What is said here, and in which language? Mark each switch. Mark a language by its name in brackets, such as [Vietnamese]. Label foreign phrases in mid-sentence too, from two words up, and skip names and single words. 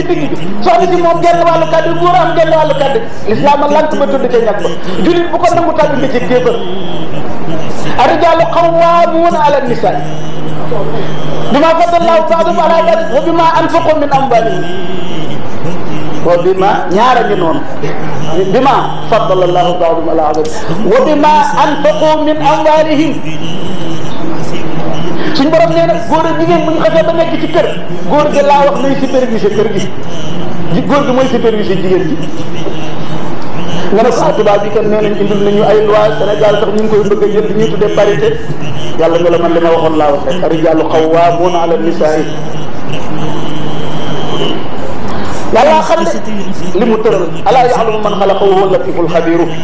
[Wolof] digg bi soxna si moom genn wàllu kaddu góor am genn wàllu kaddu l'islam a lank ba tudd ca ñàkk ba julit bu ko nangu tàbbi nga ci kéefër [Arabic] الرجال قوامون على النساء بما فضل الله بعضهم على بعض وبما أنفقوا من أموالهم [Wolof] wa bima ñaara ngi noonu [Arabic] بما فضل الله بعضهم على بعض وبما أنفقوا من أموالهم [Wolof] suñ borom nee na góor ak jigéen bu ñu xasee ba nekk ci kër góor gi laa wax nay superviser kër gi góor gi mooy superviser jigéen ji nga ne ko tubaab bi kat nee nañ indil nañu ay loi Sénégal sax ñu ngi koy bëgg a jël li ñuy tuddee parité yàlla nga la man li ma waxoon laa wax rek [Arabic] الرجال قوامون على النساء [Wolof] yàlla xam ne li mu tëral [Arabic] ألا يعلم من خلق وهو اللطيف الخبير